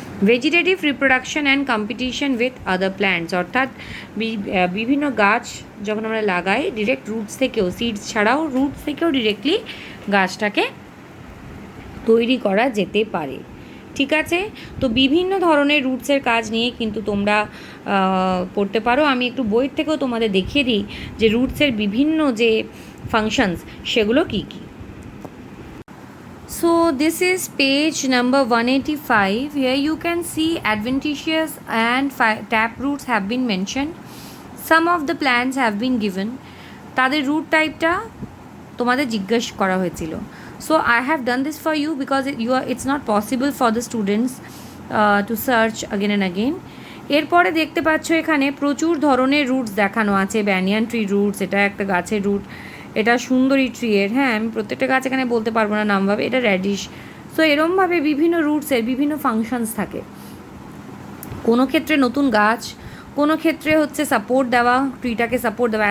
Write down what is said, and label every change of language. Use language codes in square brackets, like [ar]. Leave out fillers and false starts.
[en] vegetative reproduction and competition with other plants, [bn] অর্থাৎ বিভিন্ন গাছ যখন আমরা লাগাই, ডিরেক্ট রুটস থেকেও, সিডস ছাড়াও রুটস থেকেও ডিরেক্টলি গাছটাকে তৈরি করা যেতে পারে, ঠিক আছে। তো বিভিন্ন ধরনের রুটসের কাজ নিয়ে কিন্তু তোমরা পড়তে পারো। আমি একটু বইয়ের থেকেও তোমাদের দেখিয়ে দিই যে রুটসের বিভিন্ন যে ফাংশনস সেগুলো কী কী। [en] So this is page number 185. Here you can see adventitious and tap roots have been mentioned. Some of the plants have been given. [bn] তাদের রুট টাইপটা তোমাদের জিজ্ঞেস করা হয়েছিল। [en] So I have done this for you because it's not possible for the students to search again and again. [bn] এরপরে দেখতে পাচ্ছ এখানে প্রচুর ধরনের রুটস দেখানো আছে। ব্যানিয়ান ট্রি রুটস, এটা একটা গাছের রুট, এটা সুন্দরী ট্রিয়ের, হ্যাঁ আমি প্রত্যেকটা গাছ এখানে বলতে পারবো না নামভাবে, এটা র্যাডিশ। সো এরমভাবে বিভিন্ন রুটসের বিভিন্ন ফাংশনস থাকে। কোনো ক্ষেত্রে নতুন গাছ, কোনো ক্ষেত্রে হচ্ছে সাপোর্ট দেওয়া, ট্রিটাকে সাপোর্ট দেওয়া।